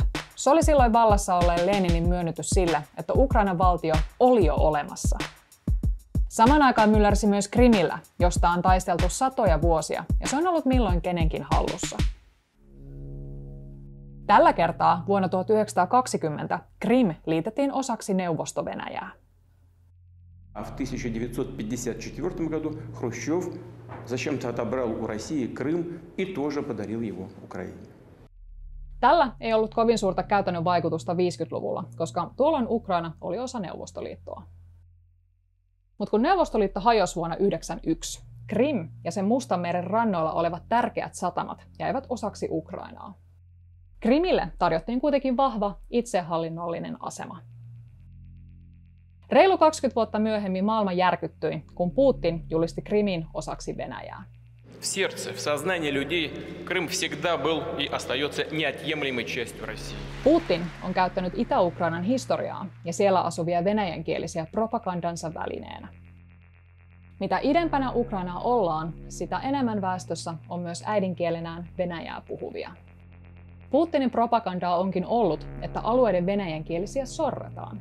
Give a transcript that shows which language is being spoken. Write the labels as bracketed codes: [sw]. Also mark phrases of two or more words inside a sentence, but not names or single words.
[fi] Se oli silloin vallassa olleen Leninin myönnytys sille, että Ukrainan valtio oli jo olemassa. Samaan aikaan myllärsi myös Krimillä, josta on taisteltu satoja vuosia, ja se on ollut milloin kenenkin hallussa. Tällä kertaa vuonna 1920 Krim liitettiin osaksi Neuvosto-Venäjää. [ru] В 1954 году Хрущев зачем-то отобрал у России Крым и тоже подарил его Украине. [fi] Tällä ei ollut kovin suurta käytännön vaikutusta 50-luvulla, koska tuolloin Ukraina oli osa Neuvostoliittoa. Mutta kun Neuvostoliitto hajosi vuonna 1991, Krim ja sen Mustanmeren rannoilla olevat tärkeät satamat jäivät osaksi Ukrainaa. Krimille tarjottiin kuitenkin vahva itsehallinnollinen asema. Reilu 20 vuotta myöhemmin maailma järkyttyi, kun Putin julisti Krimin osaksi Venäjää. [ru] В сердце, в сознании людей Крым всегда был и остается неотъемлемой частью России. [fi] Putin on käyttänyt Itä-Ukrainan historiaa ja siellä asuvia venäjänkielisiä propagandansa välineenä. Mitä idempänä Ukrainaa ollaan, sitä enemmän väestössä on myös äidinkielenään venäjää puhuvia. Putinin propagandaa onkin ollut, että alueiden venäjänkielisiä sorretaan.